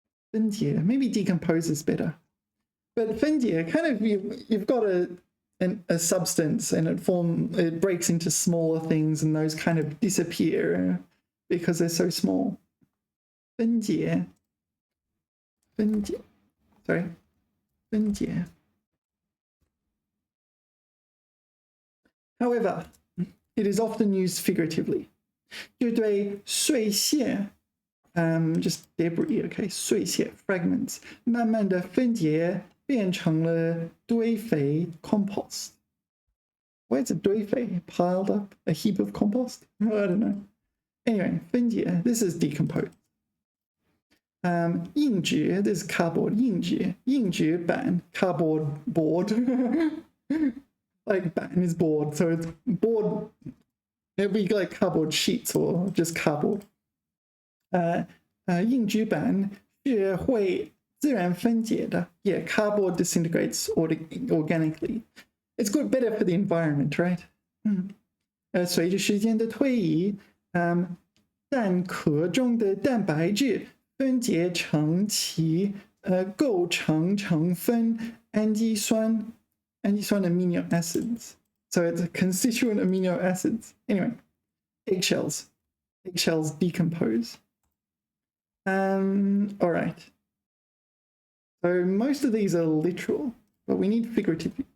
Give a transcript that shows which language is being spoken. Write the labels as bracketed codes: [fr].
[en] 分解 maybe decompose is better. But 分解 kind of you've got a substance and it breaks into smaller things and those kind of disappear because they're so small. 分解 sorry. 分解 However, it is often used figuratively. [zh] 就对碎屑 [en] just debris, okay, [zh] 碎屑 fragments 慢慢的分解变成了堆肥 compost. [en] Why is it 堆肥 piled up a heap of compost? I don't know. Anyway, 分解 this is decompose. 硬纸 this is cardboard 硬纸板 cardboard board. Like batten is board, so it's board. It'll be like cardboard sheets or just cardboard. [zh] 硬纸板是会自然分解的 [en] Yeah, cardboard disintegrates organically. It's good, better for the environment, right? [zh] 随着时间的推移，蛋壳中的蛋白质分解成其构成成分氨基酸 amino acids. [en] So it's a constituent amino acids. Anyway, eggshells decompose. All right. So most of these are literal, but we need figurative.